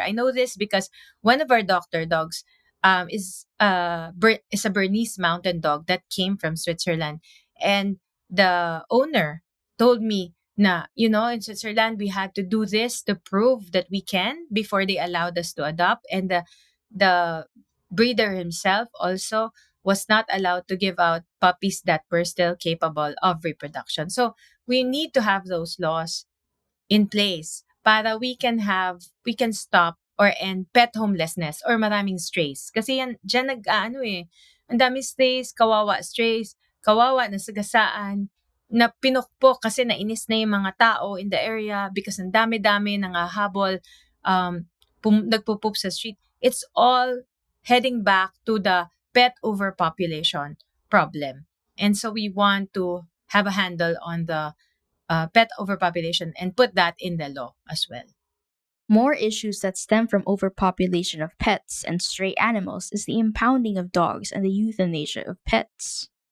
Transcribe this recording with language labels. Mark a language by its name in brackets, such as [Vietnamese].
[English] I know this because one of our doctor dogs is a Bernese Mountain Dog that came from Switzerland, and the owner told me na in Switzerland we had to do this to prove that we can before they allowed us to adopt, and the breeder himself also was not allowed to give out puppies that were still capable of reproduction. So we need to have those laws in place [Filipino] para [English] we can stop or end pet homelessness or [Filipino] maraming [English] strays. [Filipino] Kasi dyan ang dami strays, kawawa, nasagasaan, na pinukpok kasi nainis na yung mga tao [English] in the area because [Filipino] ang dami-dami nangahabol, nagpupup sa street. [English] It's all heading back to the pet overpopulation problem. And so we want to have a handle on the pet overpopulation and put that in the law as well. More issues that stem from overpopulation of pets and stray animals is the impounding of dogs and the euthanasia of pets.